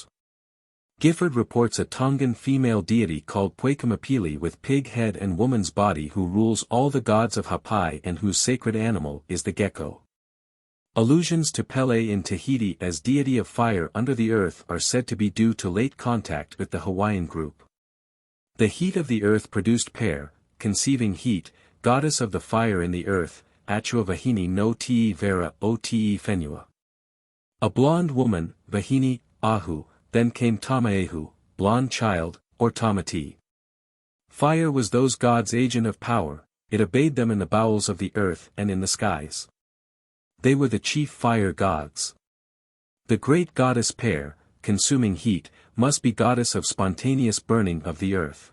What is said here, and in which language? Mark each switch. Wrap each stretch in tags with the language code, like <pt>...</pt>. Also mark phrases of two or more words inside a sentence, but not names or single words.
<en>Gifford reports a Tongan female deity called Puekamapili with pig head and woman's body who rules all the gods of Hapai and whose sacred animal is the gecko. Allusions to Pele in Tahiti as deity of fire under the earth are said to be due to late contact with the Hawaiian group. The heat of the earth produced Per, conceiving heat, goddess of the fire in the earth,</en> <ty>Achua Vahini no Te Vera o Te Fenua.</ty> <en>A blonde woman, Vahini, Ahu, then came Tamaehu, blonde child, or Tamati. Fire was those gods' agent of power, it obeyed them in the bowels of the earth and in the skies. They were the chief fire gods. The great goddess Per, consuming heat, must be goddess of spontaneous burning of the earth.</en>